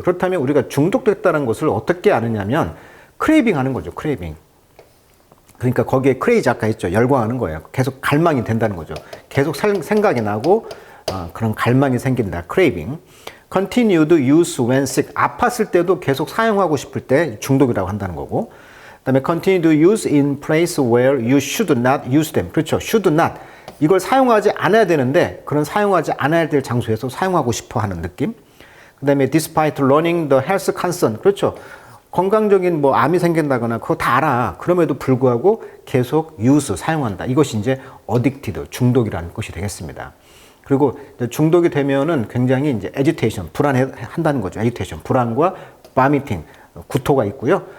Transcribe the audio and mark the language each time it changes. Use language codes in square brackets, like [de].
[ko] 그렇다면 우리가 중독됐다는 것을 어떻게 아느냐면 크레이빙 하는 거죠. 크레이빙. 그러니까 거기에 크레이지 아까 했죠. 열광하는 거예요. 계속 갈망이 된다는 거죠. 계속 생각이 나고 그런 갈망이 생긴다. 크레이빙. [en] continued use when sick. [ko] 아팠을 때도 계속 사용하고 싶을 때 중독이라고 한다는 거고. 그다음에 [en] continue to use in place where you should not use them. [ko] 그렇죠. [en] should not. [ko] 이걸 사용하지 않아야 되는데 그런 사용하지 않아야 될 장소에서 사용하고 싶어 하는 느낌. 그다음에 [en] despite learning the health concern. [ko] 그렇죠. 건강적인 뭐 암이 생긴다거나 그거 다 알아. 그럼에도 불구하고 계속 use 사용한다. 이것이 이제 addicted 중독이라는 것이 되겠습니다. 그리고 중독이 되면은 굉장히 이제 agitation 불안해한다는 거죠. agitation 불안과 vomiting 구토가 있고요.